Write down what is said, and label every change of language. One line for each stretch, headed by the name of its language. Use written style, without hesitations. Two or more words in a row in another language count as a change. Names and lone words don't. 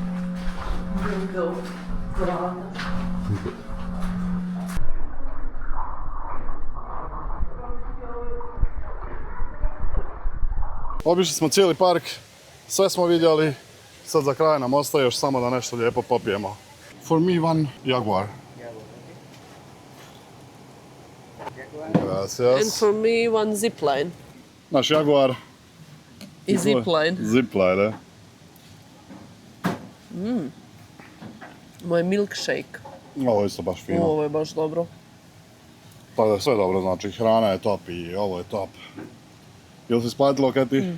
Bosnian: Obišli smo cijeli park, sve smo vidjeli, sad za kraj nam ostaje još samo da nešto lijepo popijemo.
English: For me one Jaguar. And Gracias. for me one zipline.
Bosnian: Naš Jaguar. I zipline. Zipline, Moj milkshake. Ovo je isto baš fino. Ovo je baš dobro. Pa da je sve dobro, znači hrana je top i ovo je top. Jel si isplatilo, Keti?